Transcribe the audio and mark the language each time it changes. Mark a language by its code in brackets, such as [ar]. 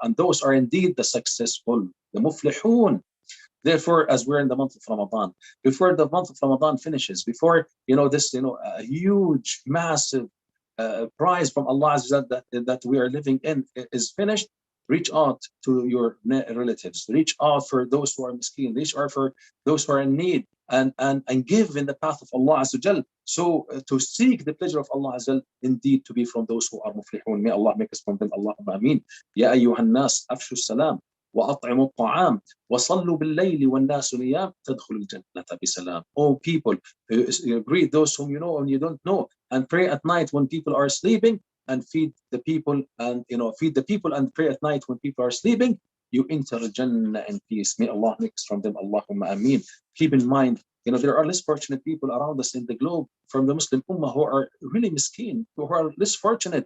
[en] And those are indeed the successful, the muflihun. Therefore, as we're in the month of Ramadan, before the month of Ramadan finishes, before this a huge, massive prize from Allah that we are living in is finished, reach out to your relatives, reach out for those who are miskin, reach out for those who are in need, and give in the path of Allah Azza wa Jal. So to seek the pleasure of Allah Azza wa Jal, indeed to be from those who are muflihun. May Allah make us from them. [ar] Allahumma ameen. Ya ayyuhan nas afshu salam وأطعموا الطعام وصلوا بالليل والناس نيام تدخلوا الجنة بسلام. [en] Oh people, greet those whom you know and you don't know, and pray at night when people are sleeping, and feed the people, and feed the people and pray at night when people are sleeping. You enter Jannah in peace. May Allah make us from them. [ar] Allahumma ameen. [en] Keep in mind, there are less fortunate people around us in the globe from the Muslim Ummah who are really miskin, who are less fortunate.